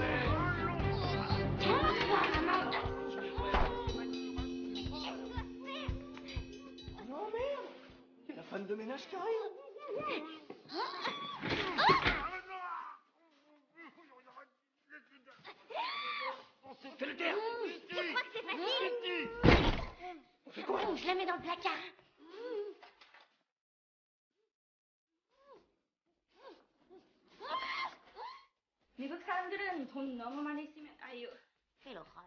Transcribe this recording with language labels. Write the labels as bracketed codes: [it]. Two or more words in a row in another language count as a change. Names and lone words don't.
[fr] Oh merde! C'est la femme de ménage qui arrive! Fais le taire! Tu crois que c'est facile? On fait quoi? Je la mets dans le placard. [ko] 미국 사람들은 돈 너무 많이 쓰면 아유 이러고